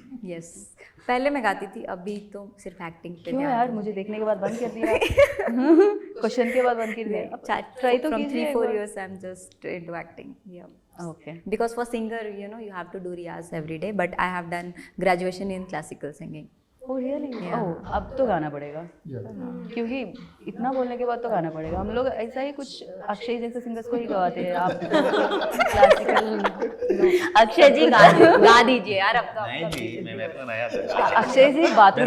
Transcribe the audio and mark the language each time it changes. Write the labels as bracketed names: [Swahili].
[Hindi] yes, पहले मैं गाती थी, अभी तो सिर्फ एक्टिंग पे क्यों यार, मुझे देखने के बाद बंद कर दिया, क्वेश्चन के बाद बंद कर दिया. ट्राई तो [English] from [Hindi] कीजिए [English] 3-4 years I'm just into acting. Yeah. Okay. Because for singer, you have to do riyaz every day, but I have done graduation in classical singing. Oh really? [Hindi] ओह अब तो गाना पड़ेगा, क्योंकि इतना बोलने के बाद तो गाना पड़ेगा. हम लोग ऐसा ही कुछ अक्षय जैसे सिंगर्स को ही गवाते हैं. आप क्लासिकल अक्षय जी गा दीजिए यार. अब तो नहीं जी, मैं मेरे को नया था. अक्षय जी बाथरूम